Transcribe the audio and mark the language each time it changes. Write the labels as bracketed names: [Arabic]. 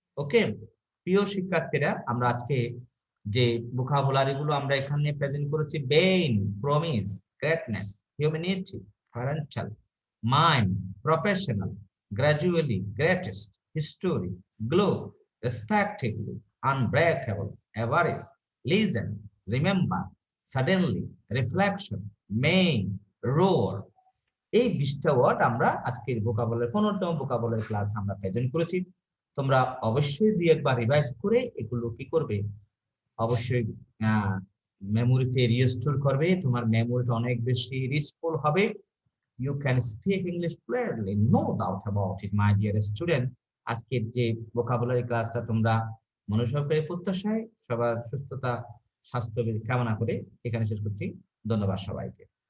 [Bangla] ওকে, প্রিয় শিক্ষার্থীরা, আমরা আজকে যে ভোকাবুলারি গুলো আমরা এখানে প্রেজেন্ট করেছি, বেইন, promise, greatness, humanity, parental, mind, professional, gradually, greatest, history, glow, respectively, unbreakable, average, listen, remember, suddenly, reflection, main, roar, এই 20টা ওয়ার্ড আমরা আজকের ভোকাবুলারি 15তম ভোকাবুলারি ক্লাস আমরা প্রেজেন্ট করেছি। তোমরা অবশ্যই দুই একবার রিভাইজ করে এগুলো কি করবে, অবশ্যই মেমোরিতে রিস্টোর করবে, তোমার মেমোরিটা অনেক বেশি রিচফুল হবে। [English] You can speak English clearly, no doubt about it, my dear student. [Bangla] আজকের যে ভোকাবুলারি ক্লাসটা তোমরা মনোসহকারে প্রত্যাশায় সবার সুস্থতা, স্বাস্থ্য কামনা করে এখানে শেষ করছি। ধন্যবাদ সবাইকে।